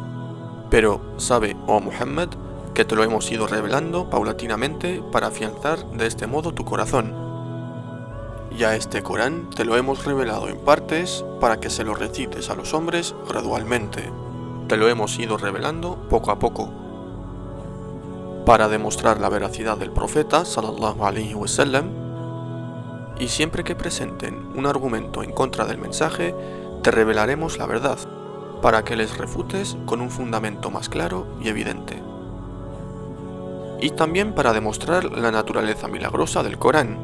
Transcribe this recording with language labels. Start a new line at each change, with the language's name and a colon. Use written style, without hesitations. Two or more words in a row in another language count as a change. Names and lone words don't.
Spanish: Pero sabe, oh Muhammad, que te lo hemos ido revelando paulatinamente para afianzar de este modo tu corazón. Y a este Corán te lo hemos revelado en partes para que se lo recites a los hombres gradualmente. Te lo hemos ido revelando poco a poco. Para demostrar la veracidad del profeta
Arabic: صلى الله عليه وسلم,
Spanish: y siempre que presenten un argumento en contra del mensaje, te revelaremos la verdad, para que les refutes con un fundamento más claro y evidente. Y también para demostrar la naturaleza milagrosa del Corán.